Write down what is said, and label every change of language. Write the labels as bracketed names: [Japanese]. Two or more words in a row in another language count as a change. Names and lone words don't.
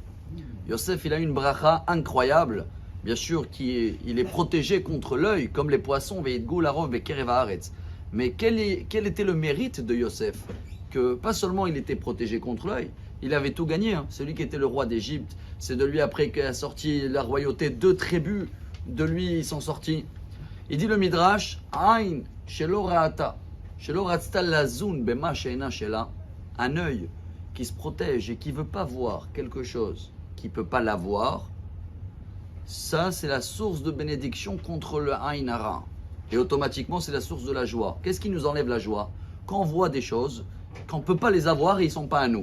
[French] Yosef il a une bracha incroyable, bien sûr il est protégé contre l'œil comme les poissons, [Hebrew] וידגו לרוב בקרב הארץ. [French] Mais quel était le mérite de Yosef? Que pas seulement il était protégé contre l'œil, il avait tout gagné. C'est lui qui était le roi d'Égypte, c'est de lui après qu'a sorti la royauté, 2 tribus, de lui ils sont sortis. Il dit le Midrash, [Hebrew] עין שלא ראתה, שלא רצתה לזון במה שאינה שלה, [French] un œil qui se protège et qui ne veut pas voir quelque chose qui ne peut pas l'avoir, ça c'est la source de bénédiction contre le [Hebrew] עין הרע. [French] Et automatiquement c'est la source de la joie. Qu'est-ce qui nous enlève la joie? Quand on voit des choses, qu'on ne peut pas les avoir et ils ne sont pas à nous.